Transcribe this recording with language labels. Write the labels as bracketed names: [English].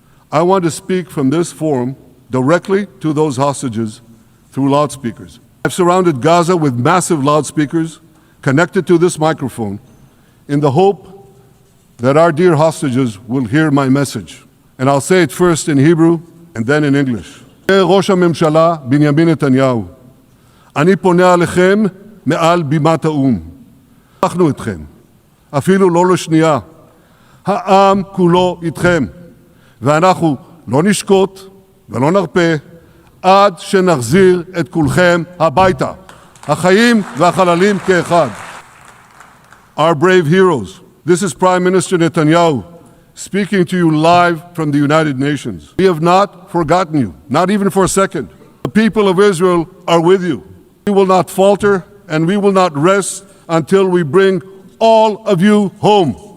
[English] I want to speak from this forum directly to those hostages through loudspeakers. I've surrounded Gaza with massive loudspeakers connected to this microphone in the hope that our dear hostages will hear my message. And I'll say it first in Hebrew and then in English. [Hebrew] ראש הממשלה בנימין נתניהו, אני פונה עליכם מעל בימת האו"ם. אנחנו איתכם, אפילו לא לשנייה. העם כולו איתכם, ואנחנו לא נשקוט ולא נרפה עד שנחזיר את כולכם הביתה. החיים והחללים כאחד. [English] Our brave heroes. This is Prime Minister Netanyahu speaking to you live from the United Nations. We have not forgotten you, not even for a second. The people of Israel are with you. We will not falter and we will not rest until we bring all of you home.